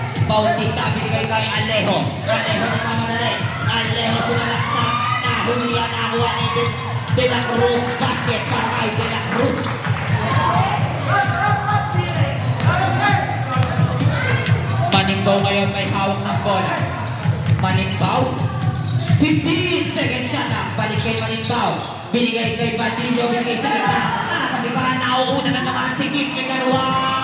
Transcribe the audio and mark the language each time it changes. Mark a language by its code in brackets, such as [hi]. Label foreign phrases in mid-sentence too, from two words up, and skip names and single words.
[tl] Bautista, binigay kay Alejo. Alejo nagmamadali. Alejo tumalaksak. Nahulihan, nakuha ni De La Cruz. Basket para kay De La Cruz. Manimbaw ngayon may hawak ng bola. Manimbaw. [en] 15 seconds shot [tl] lang. Balik kay Manimbaw. Binigay kay Batillo. Binigay sa ganda. Tabibahan na nauuna na naman si Kim kay Karuan.